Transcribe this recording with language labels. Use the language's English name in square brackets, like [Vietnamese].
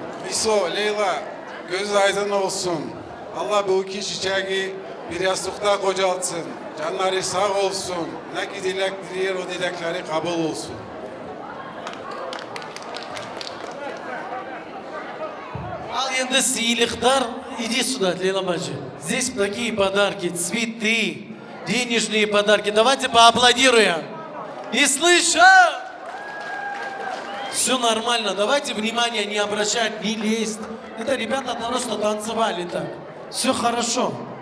[Turkish] İso, Leyla, göz aydın olsun. Allah bu iki çiçeği bir yastıkta kocaltsın. Canları sağ olsun. Ne ki dilek diler o dilekleri kabul olsun. [Kazakh] Ал енді сыйлықтар, [Russian] иди сюда, [Kazakh] Лейла бачи. [Russian] Здесь такие подарки, цветы, денежные подарки. Давайте поаплодируем. Не слышу! Все нормально, давайте внимание не обращать, не лезть. Это ребята просто танцевали так. Все хорошо.